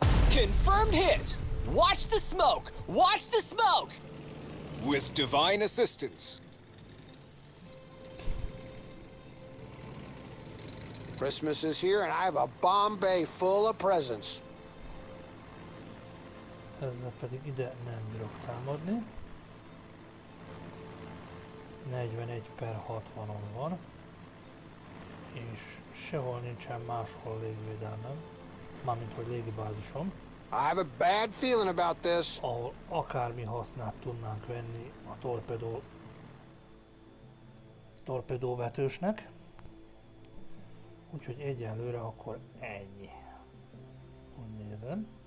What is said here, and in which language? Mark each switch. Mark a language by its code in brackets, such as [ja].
[en] Confirmed hit. Watch the smoke. Watch the smoke. With divine assistance. Christmas is here, and I have a bomb bay full of presents. [hu] Ezzel pedig ide nem bírok támadni. 41/60-on van. És sehol nincsen máshol légvédelmem. Mármint hogy légibázisom. [en] I have a bad feeling about this. [hu] ahol akármi hasznát tudnánk venni a torpedóvetősnek. Úgyhogy egyenlőre akkor ennyi. Úgy nézem.